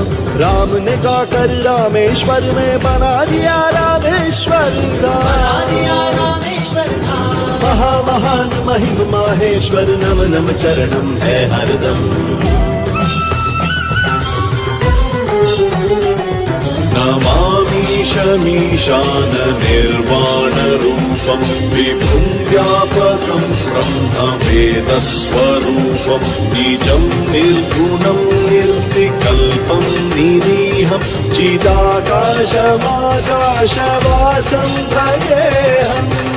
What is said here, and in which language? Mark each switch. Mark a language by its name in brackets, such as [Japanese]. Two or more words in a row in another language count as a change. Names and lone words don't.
[Hindi] राम ने जाकर रामेश्वर में बना दिया रामेश्वर धाम। महामहान महिम माहेश्वर, नम नम चरणम है हरदम। [Sanskrit] नमामि शमीशान निर्वाण रूपम, विभुं व्यापकं ब्रह्मवेदस्वरूपं, बीजं निर्गुणं निर्विकल्पं निरीहं, चिदाकाशमाकाशवासं भजेऽहम्।